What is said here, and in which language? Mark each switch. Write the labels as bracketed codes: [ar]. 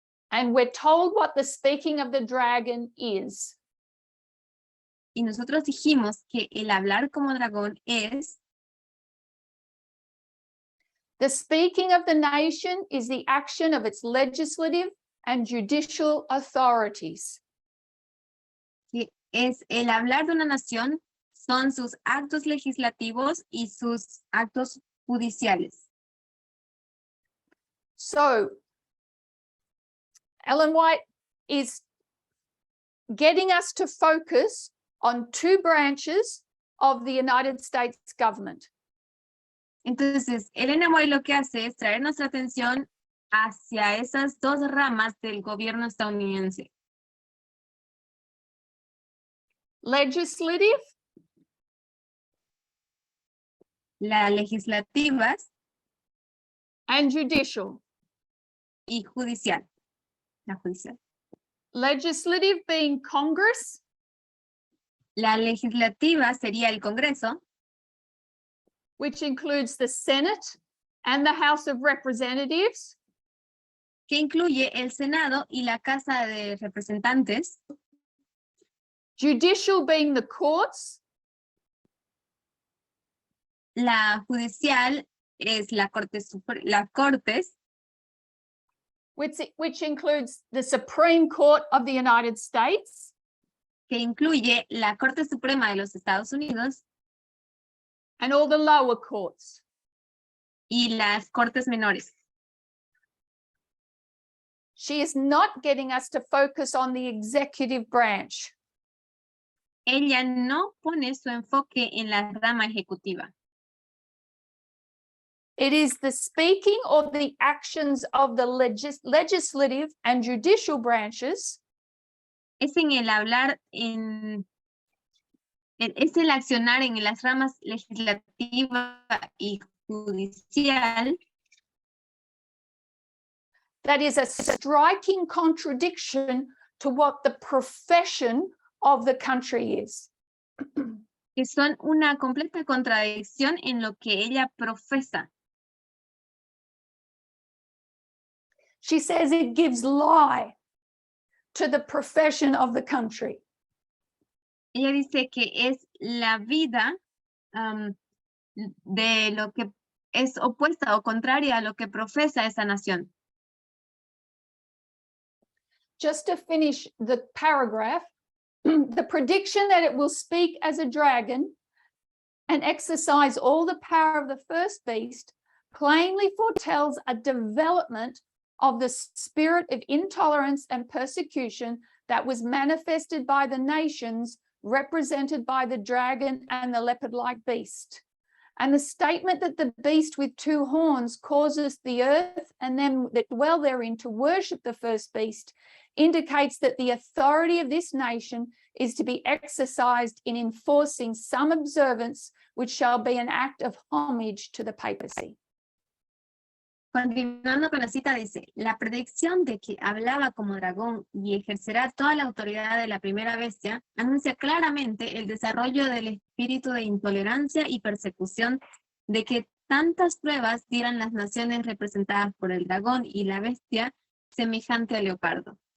[en] And we're told what the speaking of the dragon is. [es] Y nosotros dijimos que el hablar como dragón es [en] the speaking of the nation is the action of its legislative and judicial authorities. [es] que es el hablar de una nación, son sus actos legislativos y sus actos judiciales. [en] So Ellen White is getting us to focus on two branches of the United States government. [es] Entonces, Elena White lo que hace es traer nuestra atención hacia esas dos ramas del gobierno estadounidense. [en] legislative, [es] las legislativas [en] and judicial. [es] y judicial. La judicial. [en] Legislative being Congress, [es] La legislativa sería el Congreso, [en] which includes the Senate and the House of Representatives, [es] que incluye el Senado y la Casa de Representantes. [en] judicial being the courts, [es] La judicial es la las cortes, [en] which includes the Supreme Court of the United States, [es] que incluye la Corte Suprema de los Estados Unidos [en] and all the lower courts. [es] y las cortes menores. [en] She is not getting us to focus on the executive branch. [es] Ella no pone su enfoque en la rama ejecutiva. [en] It is the speaking or the actions of the legislative and judicial branches [es] Es en el hablar es el accionar en las ramas legislativa y judicial [en] that is a striking contradiction to what the profession of the country is. [es] que son una completa contradicción en lo que ella profesa. [en] She says it gives lie to the profession of the country. [es] Ella dice que es la vida de lo que es opuesta o contraria a lo que profesa esa nación. [en] Just to finish the paragraph, the prediction that it will speak as a dragon and exercise all the power of the first beast plainly foretells a development of the spirit of intolerance and persecution that was manifested by the nations represented by the dragon and the leopard-like beast. And the statement that the beast with two horns causes the earth and them that dwell therein to worship the first beast indicates that the authority of this nation is to be exercised in enforcing some observance which shall be an act of homage to the papacy. [es] Continuando con la cita dice, la predicción de que hablaba como dragón y ejercerá toda la autoridad de la primera bestia anuncia claramente el desarrollo del espíritu de intolerancia y persecución de que tantas pruebas dieran las naciones representadas por el dragón y la bestia semejante al leopardo.